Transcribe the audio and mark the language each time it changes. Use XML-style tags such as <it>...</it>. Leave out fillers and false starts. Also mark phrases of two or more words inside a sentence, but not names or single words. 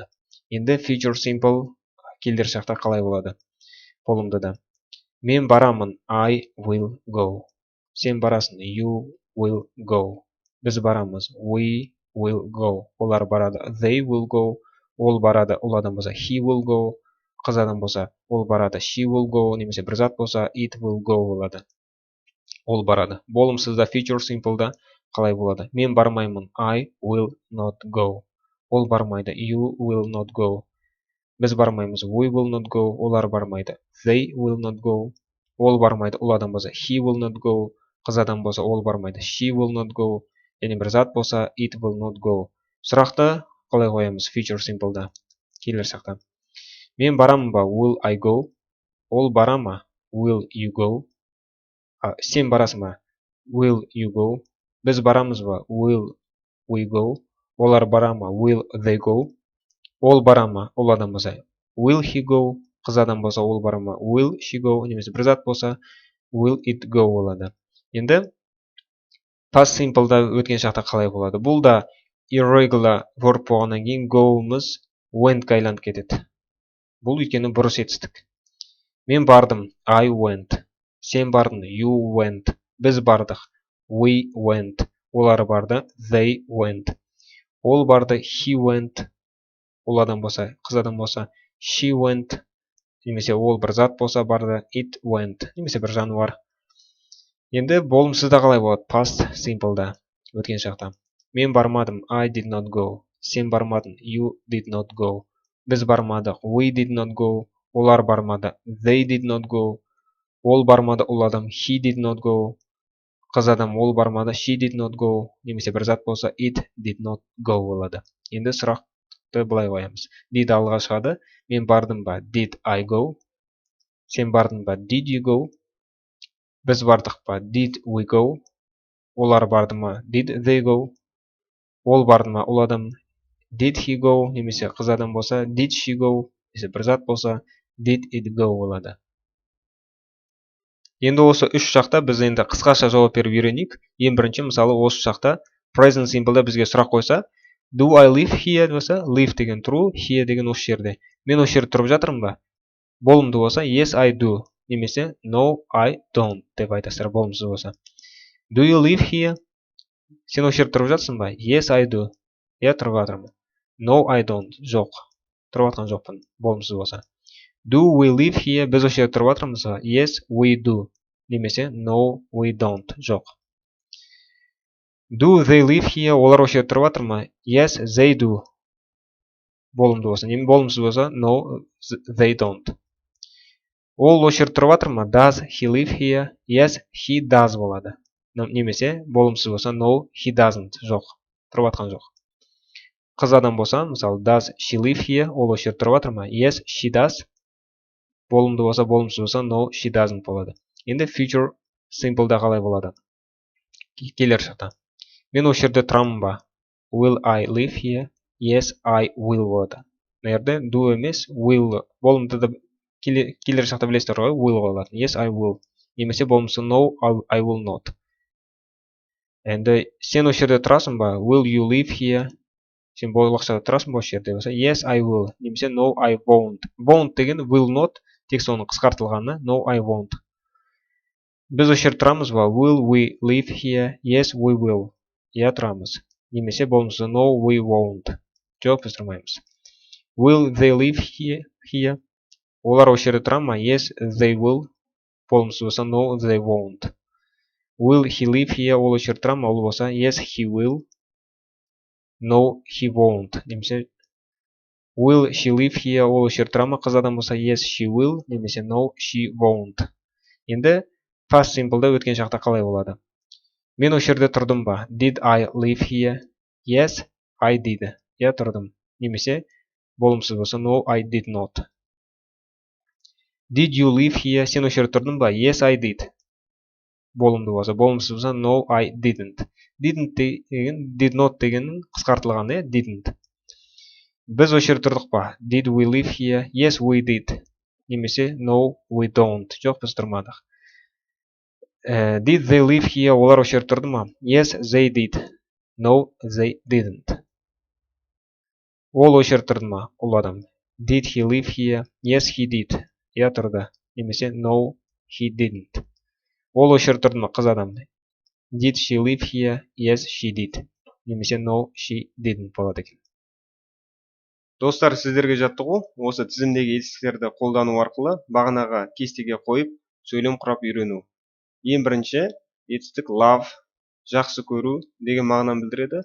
<kk>Енді</kk> <en>future simple</en> <kk>келер шақта қалай болады? Болымдыда. Мен барамын,</kk> <en>I will go.</en> <kk>Сен барасың,</kk> <en>you will go.</en> <kk>Біз барамыз,</kk> <en>we will go.</en> <kk>Олар барады,</kk> <en>they will go.</en> <kk>Ол барады, ол адам болса,</kk> <en>he will go.</en> <kk>Қыз адам болса, ол барады,</kk> <en>she will go.</en> <kk>Немесе бір зат болса,</kk> <en>it will go болады.</en> <kk>Ол барады. Болымсызда</kk> <en>future simple'да</en> <kk>қалай болады? Мен бармаймын,</kk> <en>I will not go.</en> <kk>Ол бармайды,</kk> <en>you will not go.</en> <kk>Біз бармаймыз,</kk> <en>we will not go.</en> <kk>Олар бармайды,</kk> <en>they will not go.</en> <kk>Ол бармайды, ол адам болса,</kk> <en>he will not go.</en> <kk>Қыз адам болса, ол бармайды,</kk> <en>she will not go.</en> <kk>Және бір зат болса,</kk> <en>it will not go.</en> <kk>Сұрақты қалай қоямыз</kk> <en>future simple'да?</en> <kk>Келер шақта. Мен барамын ба?</kk> <en>Will I go?</en> <kk>Ол бара ма?</kk> <en>Will you go?</en> <kk>Сен барасың ба?</kk> <en>Will you go?</en> <kk>Біз барамыз ба?</kk> <en>Will we go?</en> <kk>Олар бара ма? Will they go? Ол бара ма? Ол адам болса,</kk> <en>will he go?</en> <kk>Қыз адам болса, ол бара ма?</kk> <en>Will she go?</en> <kk>Немесе бір зат болса,</kk> <en>will it go болады.</en> <kk>Енді</kk> <en>past simple'да</en> <kk>өткен шақта қалай болады? Бұл да</kk> <en>irregular verb</en> <kk>болғаннан кейін go-ымыз went-қа айланып кетеді. Бұл өйткені бұрыс етістік. Мен бардым,</kk> <en>I went.</en> <kk>Сен бардың,</kk> <en>you went.</en> <kk>Біз бардық,</kk> <en>we went.</en> <kk>Олар барды,</kk> <en>they went.</en> <kk>Ол барды,</kk> <en>he went.</en> <kk>Ол адам болса, қыз адам болса,</kk> <en>she went.</en> <kk>Немесе ол бір зат болса барды,</kk> <en>it went.</en> <kk>Немесе бір жануар. Енді болымсызда қалай болады?</kk> <en>Past simple'да,</en> <kk>өткен шақта. Мен бармадым,</kk> <en>I did not go.</en> <kk>Сен бармадың,</kk> <en>you did not go.</en> <kk>Біз бармадық,</kk> <en>we did not go.</en> <kk>Олар бармады,</kk> <en>they did not go.</en> <kk>Ол бармады, ол адам,</kk> <en>he did not go.</en> <kk>Қыз адам, ол бармады,</kk> <en>she did not go.</en> <kk>Немесе бір зат болса,</kk> <en>it did not go болады.</en> <kk>Енді сұрақты былай қоямыз. Did алға шығады. Мен бардым ба,</kk> <en>did I go?</en> <kk>Сен бардың ба,</kk> <en>did you go?</en> <kk>Біз бардық па,</kk> <en>did we go?</en> <kk>Олар барды ма,</kk> <en>did they go?</en> <kk>Ол барды ма, ол адам,</kk> <en>did he go?</en> <kk>Немесе қыз адам болса,</kk> <en>did she go?</en> <kk>Немесе бір зат болса,</kk> <en>did it go болады.</en> <kk>Енді осы үш шақта біз енді қысқаша жауап беріп үйренейік. Ең бірінші, мысалы осы шақта</kk> <en>present simple'да</en> <kk>бізге сұрақ қойса,</kk> <en>do I live here</en> <kk>болса, live деген тұру, here деген осы жерде. Мен осы жерде тұрып жатырмын ба? Болымды болса,</kk> <en>yes I do. Немесе no I don't</en> <kk>деп айтасыздар болымсыз болса.</kk> <en>Do you live here?</en> <kk>Сен осы жерде тұрып жатсың ба?</kk> <en>Yes I do.</en> <kk>Я тұрып жатырмын.</kk> <en>No I don't.</en> <kk>Жоқ. Тұрып жатқан жоқпын. Болымсыз болса.</kk> <en>Do we live here?</en> <kk>Біз осы жерде тұрып жатырмыз ба?</kk> <en>Yes we do. Немесе no we don't. Жоқ. Do they live here?</en> <kk>Олар осы жерде тұрып жатыр ма?</kk> <en>Yes they do.</en> <kk>Болымды болса. Болымсыз болса</kk> <en>no they don't.</en> <kk>Ол осы жерде тұрып жатыр ма?</kk> <en>Does he live here? Yes he does болады.</en> <kk>Немесе болымсыз болса</kk> <en>no he doesn't.</en> <kk>Жоқ. Тұрып жатқан жоқ. Қыз адам болса, мысалы</kk> <en>does she live here?</en> <kk>Ол осы жерде тұрып жатыр ма?</kk> <en>Yes she does.</en> <kk>Болымды болса, болымсыз болса</kk> <en>no she doesn't болады.</en> <kk>Енді</kk> <en>future simple'да</en> <kk>қалай болады? Келер шақта. Мен осы жерде тұрамын ба?</kk> <en>Will I live here? Yes I will болады.</en> <kk>Мына жерде do емес will. Болымды да келер шақта білесіздер ғой, will болады.</kk> <en>Yes I will.</en> <kk>Немесе болмысы</kk> <en>no I will not.</en> <kk>Енді сен осы жерде тұрасың ба?</kk> <en>Will you live here?</en> <kk>Сен болашақта тұрасың ба осы жерде болса?</kk> <en>Yes I will. Немесе no I won't. Won't деген will not,</en> <kk>тек соның қысқартылғаны</kk> <en>no I won't.</en> <kk>Біз осы жерде тұрамыз ба?</kk> <en>Will we live here? Yes we will.</en> <kk>Я тұрамыз. Немесе болмысы</kk> <en>no we won't.</en> <kk>Жоқ, біз тұрмаймыз.</kk> <en>Will they live here?</en> <kk>Олар осы жерде тұра ма?</kk> <en>Yes they will.</en> <kk>Болмысы болса</kk> <en>no they won't. Will he live here?</en> <kk>Ол осы жерде тұра ма? Ол болса</kk> <en>yes he will. No he won't. Немесе will she live here?</en> <kk>Ол осы жерде тұра ма? Қыз адам болса</kk> <en>yes she will. Немесе no she won't.</en> <kk>Енді past simple'да өткен шақта қалай болады? Мен осы жерде тұрдым ба?</kk> <en>Did I live here? Yes I did.</en> <kk>Я тұрдым. Немесе болымсыз болса</kk> <en>no I did not. Did you live here?</en> <kk>Сен осы жерде тұрдың ба?</kk> <en>Yes I did.</en> <kk>Болымды болса, болымсыз болса</kk> <en>no I didn't.</en> <kk>Didn't деген</kk> <en>did not</en> <kk>дегеннің қысқартылғаны, didn't. Біз осы жерде тұрдық па?</kk> <en>Did we live here? Yes we did. Немесе no we don't.</en> <kk>Жоқ, біз тұрмадық.</kk> <en>Did they live here?</en> <kk>Олар осы жерде тұрды ма?</kk> <en>Yes they did. No they didn't.</en> <kk>Ол осы жерде тұрды ма? Ол адам.</kk> <en>Did he live here? Yes he did.</en> <kk>Я тұрды. Немесе</kk> <en>no he didn't.</en> <kk>Ол осы жерде тұрды ма? Қыз адам.</kk> <en>Did she live here? Yes she did. Немесе no she didn't</en> <kk>болады екен. Достар, сіздерге жаттығу осы тізімдегі етістіктерді қолдану арқылы бағанаға кестеге қойып сөйлем құрап үйрену. Ең бірінші етістік love, жақсы көру деген мағынаны білдіреді.</kk>